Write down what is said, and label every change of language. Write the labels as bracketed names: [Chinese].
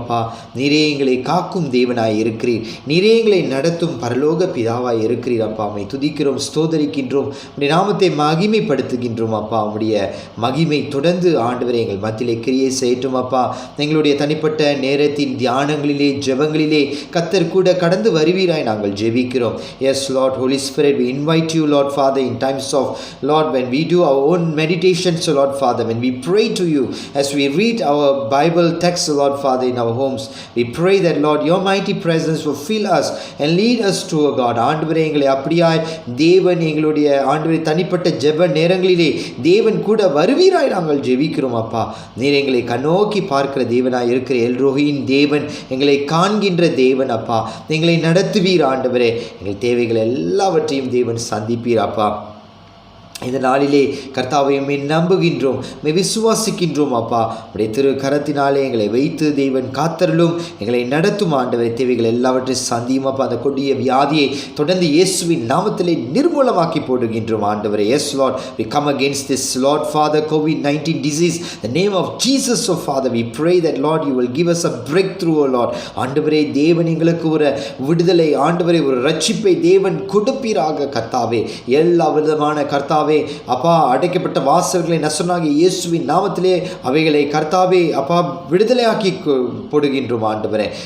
[Tamil] அப்பா, நீரே எங்களை காக்கும் தேவனாய் இருக்கிறீர். நீரே எங்களை நடத்தும் பரலோக பிதாவாய் இருக்கிறீர். அப்பா, உம்மை துதிக்கிறோம், ஸ்தோதரிக்கின்றோம், உம்முடைய நாமத்தை மகிமைப்படுத்துகின்றோம். அப்பா, உம்முடைய மகிமை தொடர்ந்து ஆண்டவரை எங்கள் மத்தியிலே கிரியை செய்யட்டும். அப்பா, எங்களுடைய தனிப்பட்ட நேரத்தின் தியானங்களிலே ஜெபங்களிலே கர்த்தர் கூட கடந்து வருவீராய் நாங்கள் ஜெபிக்கிறோம். [English] Yes Lord, Holy Spirit, we invite you Lord Father in times of Lord when we do our own meditations, Lord Father, when we pray to you, as we read our Bible text, Lord Father, in our homes, we pray that Lord your mighty presence will fill us and lead us to a God. [Tamil] ஆண்டவரே, எங்களை அப்படியாய் தேவன் எங்களுடைய ஆண்டவரை தனிப்பட்ட ஜெப நேரங்களிலே தேவன் கூட வருவீராய் நாங்கள் ஜெபிக்கிறோம். அப்பா, நீர் எங்களை கண்ணோக்கி பார்க்கிற தேவனாய் இருக்கிற எல்ரோஹியின் தேவன், எங்களை காண்கின்ற தேவன். அப்பா, எங்களை நடத்துவீர். ஆண்டவரே, எங்கள் தேவைகள் எல்லாவற்றையும் தேவன் சந்திப்பீர். அப்பா, இந்த நாளிலே கர்த்தாவையுமே நம்புகின்றோம், விசுவாசிக்கின்றோம் அப்பா. அப்படியே திரு கரத்தினாலே எங்களை வைத்து தெய்வன் காத்தருளும், எங்களை நடத்தும் ஆண்டவரை. தேவைகள் எல்லாவற்றையும் சந்தியும் அப்பா. அந்த கொடிய வியாதியை தொடர்ந்து இயேசுவின் நாமத்திலே நிர்மூலமாக்கி போடுகின்றோம் ஆண்டவரை. [English] Yes Lord, we come against this Lord Father COVID-19 disease, the name of Jesus. Oh Father, we pray that Lord you will give us a breakthrough. Oh Lord, [Tamil] ஆண்டவரே தேவன் எங்களுக்கு ஒரு விடுதலை, ஆண்டவரே ஒரு ரட்சிப்பை தேவன் கொடுப்பீராக கர்த்தாவே. எல்லா விதமான கர்த்தாவே அப்பா அடைக்கப்பட்ட வாசல்களை நசனாகிய இயேசுவின் நாமத்திலே அவைகளை கர்த்தாவே அப்பா விடுதலையாக்கி போடுகின்றோம் ஆண்டவரே.